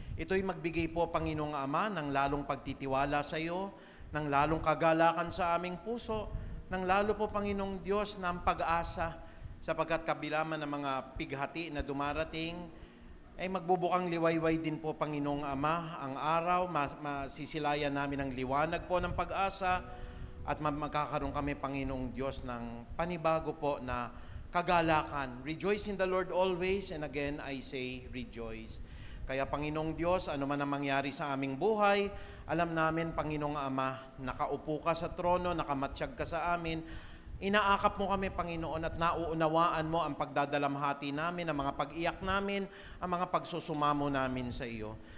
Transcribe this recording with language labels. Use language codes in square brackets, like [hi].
[tl] Ito'y magbigay po, Panginoong Ama, ng lalong pagtitiwala sa iyo, ng lalong kagalakan sa aming puso, ng lalo po, Panginoong Diyos, ng pag-asa, sapagkat kabilaman ng mga pighati na dumarating, ay magbubukang liwayway din po, Panginoong Ama, ang araw, masisilayan namin ang liwanag po ng pag-asa, at magkakaroon kami, Panginoong Diyos, ng panibago po na kagalakan. [en] Rejoice in the Lord always, and again I say rejoice. [tl] Kaya Panginoong Diyos, ano man ang mangyari sa aming buhay, alam namin, Panginoong Ama, nakaupo ka sa trono, nakamatsyag ka sa amin, inaakap mo kami, Panginoon, at nauunawaan mo ang pagdadalamhati namin, ang mga pag-iyak namin, ang mga pagsusumamo namin sa iyo.